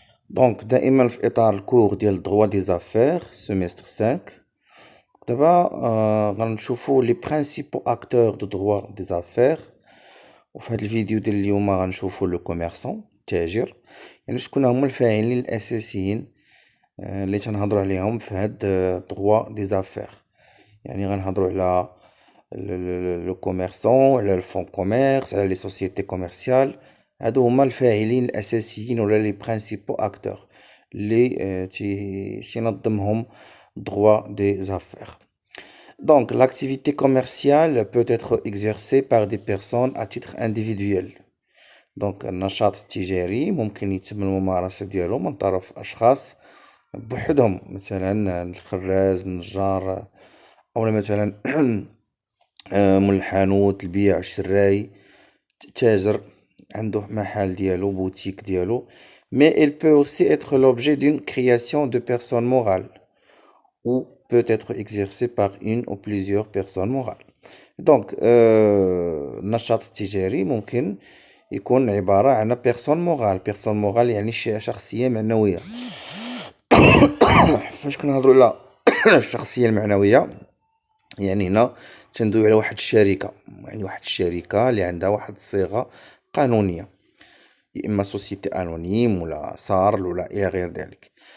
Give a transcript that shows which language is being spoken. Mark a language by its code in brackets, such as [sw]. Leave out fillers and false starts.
[ar] دونك دائما في اطار الكور ديال [fr] droit des affaires semestre 5. [ar] دابا غنشوفو لي [fr] principaux acteurs de droit des affaires. [ar] وفي هاد الفيديو ديال اليوم غنشوفو لو كوميرسون التاجر، يعني شكون هما الفاعلين الاساسيين اللي تنهضروا عليهم في هاد [fr] droit des affaires. [ar] يعني غنهضروا على لو كوميرسون، على الفون كوميرس، على لي سوسيتي كوميرسيال. هادو هما الفاعلين الاساسيين ولا لي برينسيپو اكتور اللي تينظمهم [fr] droit des affaires. Donc l'activité commerciale peut être exercée par des personnes à titre individuel. [ar] Donc النشاط التجاري ممكن يتم الممارسة ديالو من طرف أشخاص بوحدهم، مثلا الخراز، النجار، أو مثلا مول الحانوت، البيع والشراي، تاجر عنده محل ديالو، بوتيك ديالو. [fr] Mais il peut aussi être l'objet d'une création de personnes morales ou peut être exercé par une ou plusieurs personnes morales. [ar] Donc النشاط التجاري ممكن يكون عبارة عن بيرسون مورال. بيرسون مورال يعني شخصية معنوية. فاش كنهضروا على الشخصية المعنوية، يعني هنا تندوي على واحد الشركة، يعني واحد الشركة اللي عندها واحد الصيغة قانونية، يا إما سوسيتي أنونيم ولا صارل ولا إلى غير ذلك.